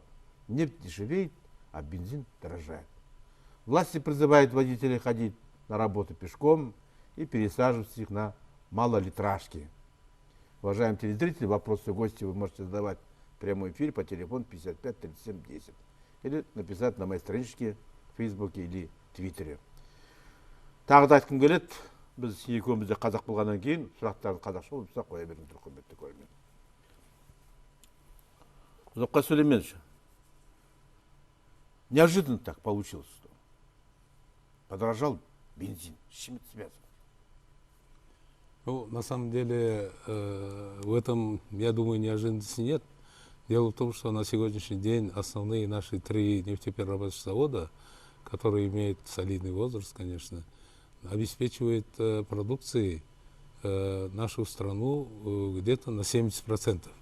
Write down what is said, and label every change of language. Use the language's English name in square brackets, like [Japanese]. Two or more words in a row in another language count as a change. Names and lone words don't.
[Russian] Нефть дешевеет, а бензин дорожает. Власти призывают водителей ходить на работу пешком и пересаживать их на малолитражки. Уважаемые телезрители, вопросы гости вы можете задавать в прямом эфире по телефону 55 37 10 или написать на моей страничке в Фейсбуке или Твиттере. [Kazakh] Тағы да айтқым келеді, біз екеуміз де қазақ болғаннан кейін сұрақтарды қазақша болса қоя беріңіздер, құрметті көрермен. [Russian] Узакбай Сулейменович, неожиданно так получилось, что подорожал бензин. С чем это связано? Ну, на самом деле, в этом, я думаю, неожиданности нет. Дело в том, что на сегодняшний день основные наши три нефтеперерабатывающих завода, которые имеют солидный возраст, конечно, обеспечивают продукцией нашу страну где-то на 70%.